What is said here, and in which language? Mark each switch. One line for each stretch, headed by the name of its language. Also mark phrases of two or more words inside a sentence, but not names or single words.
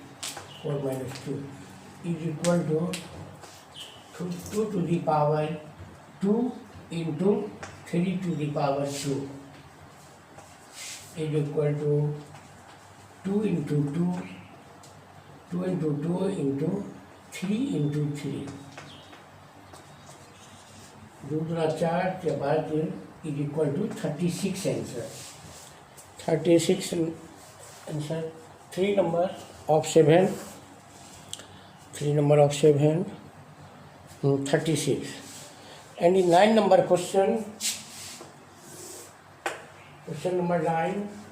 English: is equal to 2 to the power 2 into 3 to the power 2 is equal to 2 into 2 into 2 into 3 into 3.
Hindi: दूसरा 4 के बाद
English: is equal to 36 answer. 36 answer. 3 number of 7. 3 number of 7. 36. And in 9 number question, Question number 9.